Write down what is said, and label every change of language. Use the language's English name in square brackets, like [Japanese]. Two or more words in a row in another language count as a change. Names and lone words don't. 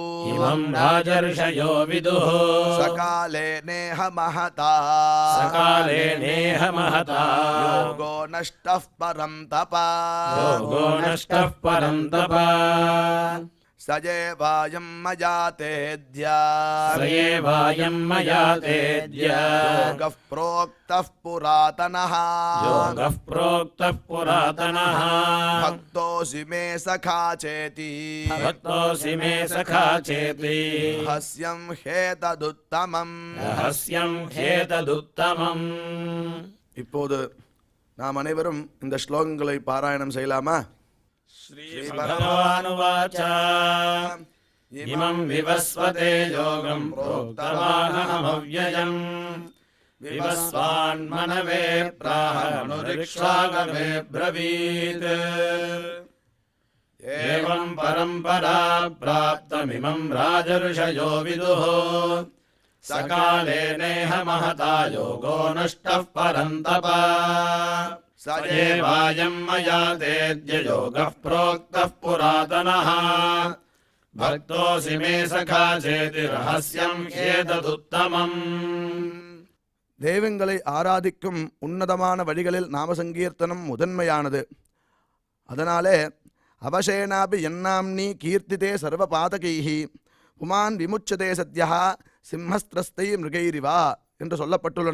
[Sanskrit] सकाले नेह महता योगो नष्टः परं तपः सजेवायं मया तेद्य योगः प्रोक्तः पुरातनः भक्तोऽसि मे सखा चेति रहस्यं ह्येतदुत्तमम्. [Tamil] இப்போது நாம் அனைவரும் இந்த ஸ்லோகங்களை பாராயணம் செய்யலாமா? [Sanskrit] श्रीभगवानुवाच इमं विवस्वते योगं प्रोक्तवानहमव्ययम् विवस्वान्मनवे प्राह मनुरिक्ष्वाकवे ब्रवीत् एवं परम्परा प्राप्तमिमं राजर्षयो विदुः सकाले नेह महता योगो नष्टः परन्तपः सजेवायं मया तेद्य योगः प्रोक्तः पुरातनः भक्तोऽसि मे सखा चेति रहस्यं ह्येतदुत्तमम्. [Tamil] தெய்வங்களை ஆராதிக்கும் உன்னதமான வழிகளில் நாம சங்கீர்த்தனம் முதன்மையானது. [Sanskrit] அதனாலே अवशेनापि यन्नाम्नि कीर्तिते सर्व पातकैः पुमान् विमुच्यते सद्यः सिंहत्रस्तैः मृगैरिव [Tamil] என்று சொல்லப்பட்டுள்ளன.